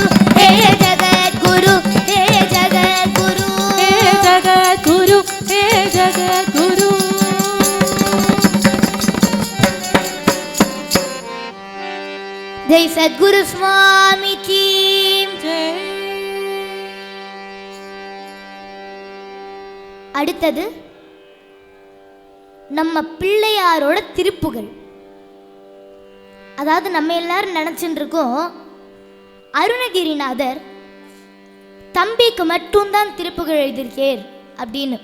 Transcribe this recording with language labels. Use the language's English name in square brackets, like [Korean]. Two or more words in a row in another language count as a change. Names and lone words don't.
[Hindi] हे जगद्गुरु हे जगद्गुरु हे जगद्गुरु हे जगद्गुरु जय सद्गुरु स्वामी की जय [Tamil] அடுத்தது நம்ம பிள்ளையாரோட திருப்புகள். அதாவது நம்ம எல்லாரும் நினைச்சுட்டு இருக்கோம் அருணகிரிநாதர் தம்பிக்கு மட்டும்தான் திருப்புகள் எழுதியிருக்கேர் அப்படின்னு.